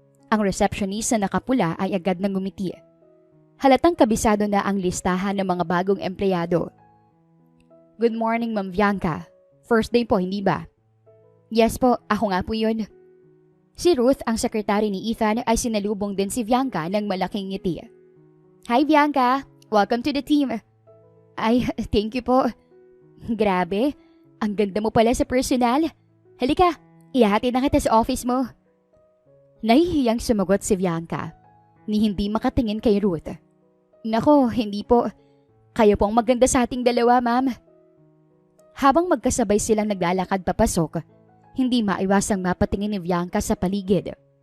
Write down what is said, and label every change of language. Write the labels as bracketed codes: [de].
[tl] Ang receptionist na nakapula ay agad nang ngumiti. Halatang kabisado na ang listahan ng mga bagong empleyado. [en] Good morning, [tl] Ma'am Bianca. First day po, hindi ba? Yes po, ako nga po yun. Si Ruth, ang sekretary ni Ethan, ay sinalubong din si Bianca ng malaking ngiti. [en] Hi Bianca, welcome to the team. [tl] Ay, thank you po. Grabe, ang ganda mo pala sa personal. Halika, ihati na kita sa office mo. Nahihiyang sumagot si Bianca, ni hindi makatingin kay Ruth. Nako, hindi po. Kayo po ang maganda sa ating dalawa, ma'am. Habang magkasabay silang naglalakad papasok, hindi maiwasang mapatingin ni Bianca sa paligid.